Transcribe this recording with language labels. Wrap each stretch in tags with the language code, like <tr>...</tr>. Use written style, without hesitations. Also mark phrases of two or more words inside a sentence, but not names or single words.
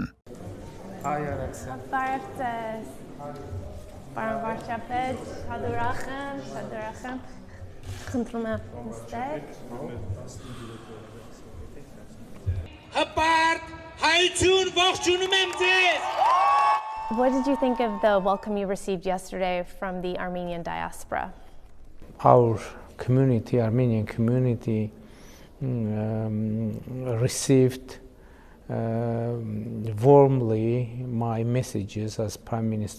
<hy>Այ Արաքսյա։ Բարև Պարոն Վարչապետ, շատ ուրախ եմ։ Խնդրում եմ նստեք։ Հպարտ, հայություն, ողջունում եմ ձեզ։</hy> <en>What did you think of the welcome you received yesterday from the Armenian diaspora? Our community, Armenian community, received warmly my messages as Prime Minister</en>